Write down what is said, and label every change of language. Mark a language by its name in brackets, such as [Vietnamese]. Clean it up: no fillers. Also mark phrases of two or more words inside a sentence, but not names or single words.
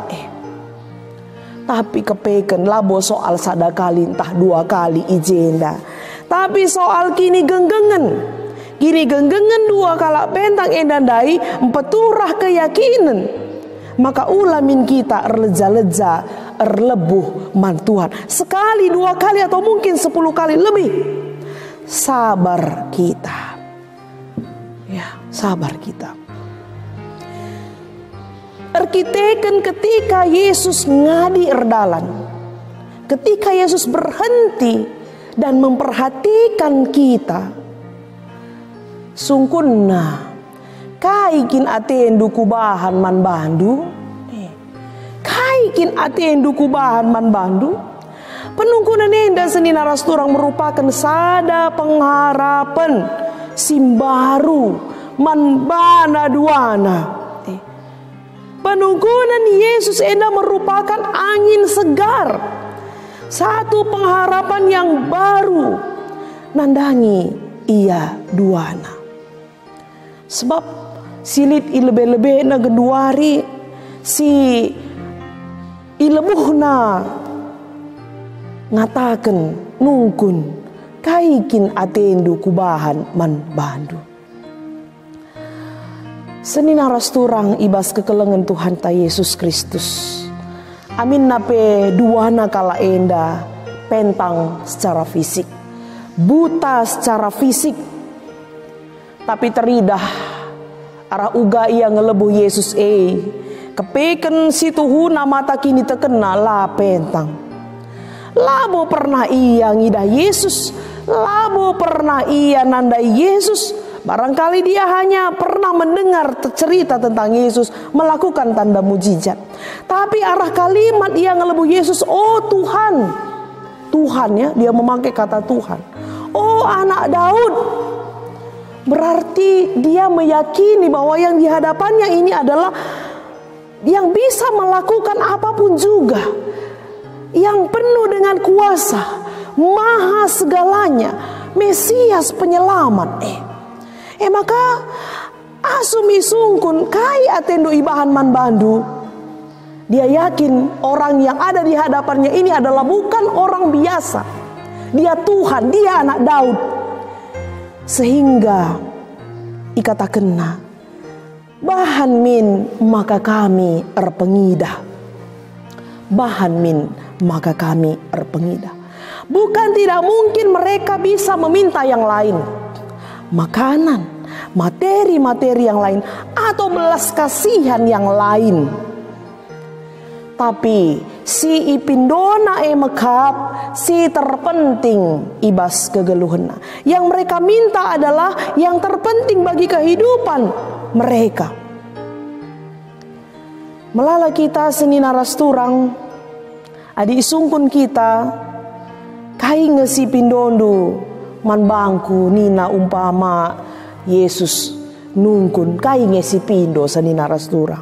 [Batak Karo] Tapi kepeken labo soal sada kali entah 2 kali ijenda. Tapi soal kini genggengen. Kini genggengen 2 kala pentang endandai empeturah keyakinan. Maka ulamin kita erleja-leja erlebuh man Tuhan. [Indonesian] Sekali 2 kali atau mungkin 10 kali lebih. Sabar kita. Ya, sabar kita. [Batak Karo] Erkiteken ketika Yesus ngadi erdalan. [Indonesian] Ketika Yesus berhenti dan memperhatikan kita. [Batak Karo] Sungkunna kaikin atendu kubahan man bandu. Kaikin atendu kubahan man bandu. Penungkunan enda senina rasturang merupakan sada pengharapan simbaru man bana duana. Penungkunan Yesus enda [Indonesian] merupakan angin segar. Satu pengharapan yang baru [Batak Karo] nandangi ia duana. Sebab silit ilebe-lebe na geduari si ilebuhna ngataken nungkun kaikin atendu kubahan man bandu. Senina rasturang ibas kekelengan Tuhan ta Yesus Kristus. Amin nape duana kala enda pentang [Indonesian] secara fisik, buta secara fisik. [Batak Karo] Tapi teridah arah uga ia ngelebuh Yesus kepeken situ mata kini terkena lah pentang. Labo pernah ia ngidah Yesus, labo pernah ia nandai Yesus. [Indonesian] Barangkali dia hanya pernah mendengar cerita tentang Yesus melakukan tanda mujizat. [Batak Karo] Tapi arah kalimat ia ngelebuh Yesus, oh Tuhan. [Indonesian] Tuhan ya, dia memakai kata Tuhan. Oh anak Daud, Berarti dia meyakini bahwa yang di hadapannya ini adalah yang bisa melakukan apapun juga, yang penuh dengan kuasa, maha segalanya, Mesias penyelamat. [Batak Karo] Maka asum isungkun kai atendo ibahan man bandu. [Indonesian] Dia yakin orang yang ada di hadapannya ini adalah bukan orang biasa. Dia Tuhan, dia anak Daud. [Batak Karo] Sehingga ikatakenna, bahan min maka kami erpengidah. Bahan min maka kami erpengidah. [Indonesian] Bukan tidak mungkin mereka bisa meminta yang lain, makanan, materi-materi yang lain, atau belas kasihan yang lain. [Batak Karo] Tapi si ipindona mekap si terpenting ibas kegeluhena. [Indonesian] Yang mereka minta adalah yang terpenting bagi kehidupan mereka. [Batak Karo] Melala kita seni naras turang, adi isungkun kita, kai ngesi pindondo man bangku nina umpama Yesus nungkun kai ngesi pindo seni naras turang.